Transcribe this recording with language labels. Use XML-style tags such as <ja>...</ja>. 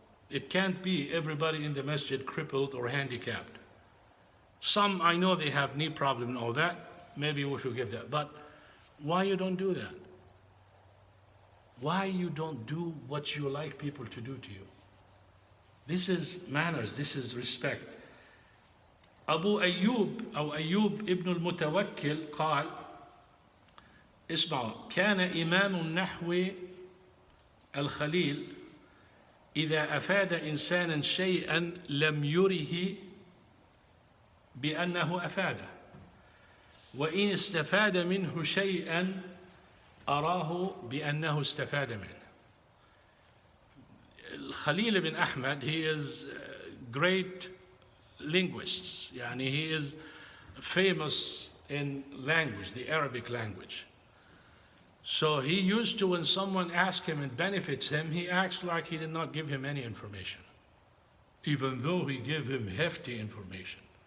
<en>It can't be everybody in the masjid crippled or handicapped. Some, I know they have knee problem and all that. Maybe we forgive that. But why you don't do that? Why you don't do what you like people to do to you? This is manners, this is respect.</en> <ar>Abu Ayyub أو أيوب ابن المتوكل قال اسمعوا كان إمام النحو الخليل إذا أفاد إنسانا شيئا لم يره بأنه أفاده وإن استفاد منه شيئا أراه بأنه استفاد منه.</ar> <en>Khalil ibn Ahmad, he is a great linguist. Yani he is famous in language, the Arabic language. So he used to, when someone asks him and benefits him, he acts like he did not give him any information, even though he gave him hefty information.</en>